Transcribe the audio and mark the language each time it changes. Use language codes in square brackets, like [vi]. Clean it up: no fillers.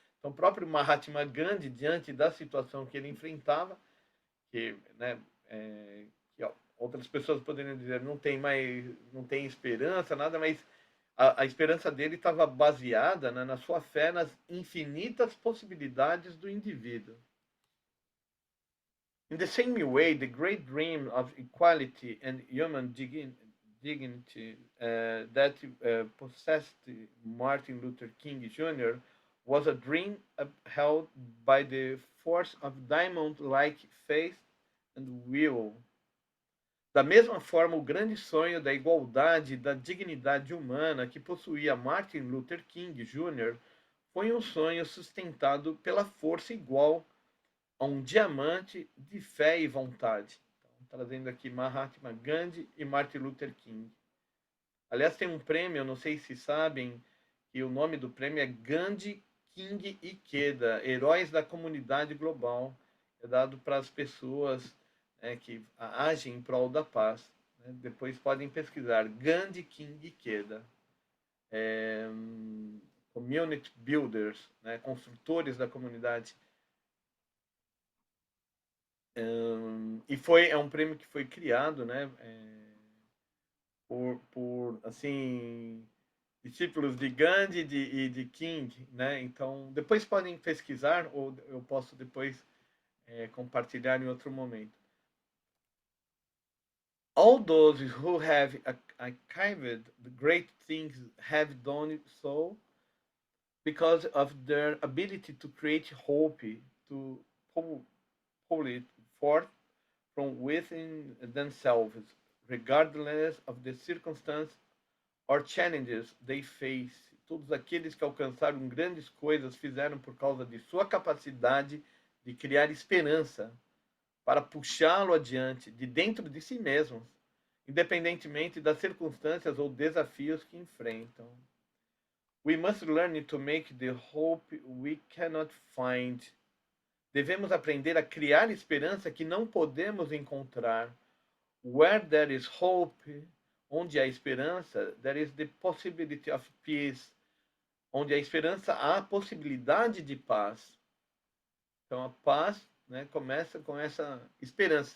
[pt] Então, o próprio Mahatma Gandhi, diante da situação que ele enfrentava, que, né, que outras pessoas poderiam dizer não tem esperança, nada, mas a esperança dele estava baseada, né, na sua fé nas infinitas possibilidades do indivíduo. [en] In the same way, the great dream of equality and human dignity that possessed Martin Luther King Jr. was a dream upheld by the force of diamond-like faith and will. [pt] Da mesma forma, o grande sonho da igualdade e da dignidade humana que possuía Martin Luther King Jr. foi um sonho sustentado pela força igual a um diamante de fé e vontade. Então, trazendo aqui Mahatma Gandhi e Martin Luther King. Aliás, tem um prêmio, não sei se sabem, que o nome do prêmio é Gandhi, King e Ikeda, Heróis da Comunidade Global. É dado para as pessoas que agem em prol da paz. Né? Depois podem pesquisar Gandhi, King e Ikeda. Community Builders, né? Construtores da comunidade. É um prêmio que foi criado, né, por assim, discípulos de Gandhi e de King, né? Então, depois podem pesquisar ou eu posso depois compartilhar em outro momento. [en] All those who have achieved the great things have done so because of their ability to create hope, to pull it forth from within themselves, regardless of the circumstance or challenges they face. [pt] Todos aqueles que alcançaram grandes coisas fizeram por causa de sua capacidade de criar esperança para puxá-lo adiante de dentro de si mesmos, independentemente das circunstâncias ou desafios que enfrentam. [en] We must learn to make the hope we cannot find. [pt] Devemos aprender a criar esperança que não podemos encontrar. [en] Where there is hope, onde há esperança, there is the possibility of peace. [pt] Onde há esperança, há a possibilidade de paz. Então a paz, né, começa com essa esperança.